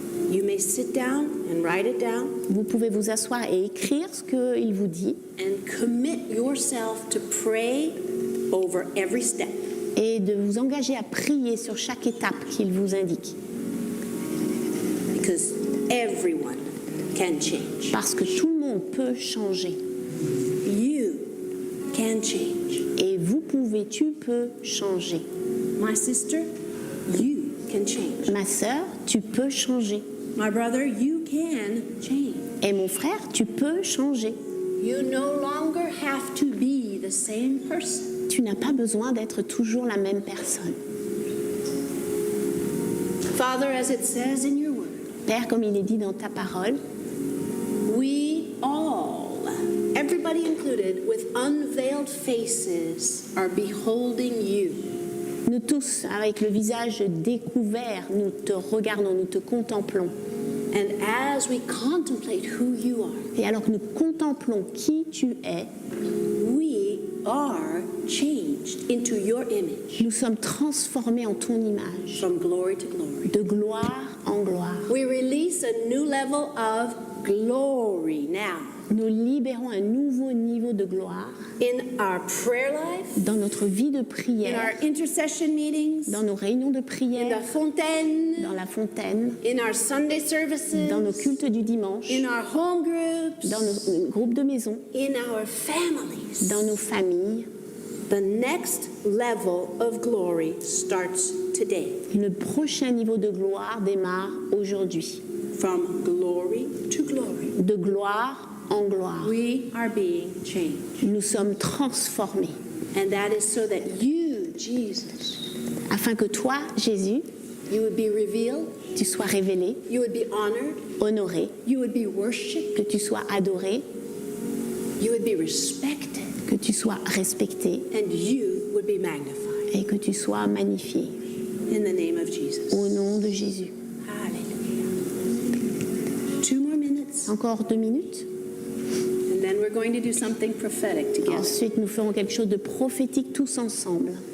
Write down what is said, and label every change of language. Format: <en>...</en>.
<en>you may sit down and write it down</en> <fr>vous pouvez vous asseoir et écrire ce qu'il vous dit</fr> <en>and commit yourself to pray over every step.</en> <fr>et de vous engager à prier sur chaque étape qu'il vous indique.</fr> <en>Because everyone can change.</en> <fr>Parce que tout le monde peut changer.</fr> <en>You can change.</en> <fr>Et vous pouvez, tu peux changer.</fr> <en>My sister, you can change.</en> <fr>Ma sœur, tu peux changer.</fr> <en>My brother, you can change.</en> <fr>Et mon frère, tu peux changer.</fr> <en>You no longer have to be the same person.</en> <fr>Tu n'as pas besoin d'être toujours la même personne.</fr> <en>Father, as it says in your word,</en> <fr>Père, comme il est dit dans ta parole,</fr> <en>we all, everybody included, with unveiled faces, are beholding you.</en> <fr>nous tous, avec le visage découvert, nous te regardons, nous te contemplons.</fr> <en>And as we contemplate who you are,</en> <fr>Et alors que nous contemplons qui tu es,</fr> <en>we are changed into your image</en> <fr>nous sommes transformés en ton image,</fr> <en>from glory to glory.</en> <fr>de gloire en gloire.</fr> <en>We release a new level of glory now</en> <fr>Nous libérons un nouveau niveau de gloire</fr> <en>in our prayer life,</en> <fr>dans notre vie de</fr> <en>in</en> <fr>prière,</fr> <en>our intercession meetings,</en> <fr>dans nos réunions de</fr> <en>in</en> <fr>prière,</fr> <en>the fontaine,</en> <fr>dans la fontaine,</fr> <en>in our Sunday services,</en> <fr>dans nos cultes du dimanche,</fr> <en>in our home groups,</en> <fr>dans nos groupes de maison,</fr> <en>in our families.</en> <fr>dans nos familles.</fr> <en>The next level of glory starts today.</en> <fr>Le prochain niveau de gloire démarre aujourd'hui.</fr> <en>From glory to glory,</en> <fr>De gloire en gloire.</fr> <en>we are being changed.</en> <fr>Nous sommes transformés.</fr> <en>And that is so that you, Jesus,</en> <fr>Afin que toi, Jésus,</fr> <en>you would be revealed,</en> <fr>tu sois révélé,</fr> <en>you would be honored,</en> <fr>honoré,</fr> <en>you would be worshiped,</en> <fr>que tu sois adoré,</fr> <en>you would be respected,</en> <fr>que tu sois respecté</fr> <en>and you would be magnified.</en> <fr>et que tu sois magnifié.</fr> <en>In the name of Jesus.</en> <fr>Au nom de Jésus.</fr> <en>Hallelujah. 2 more minutes,</en> <fr>Encore 2 minutes.</fr> <en>and then we're going to do something prophetic together.</en> <fr>Ensuite, nous ferons quelque chose de prophétique tous ensemble.</fr>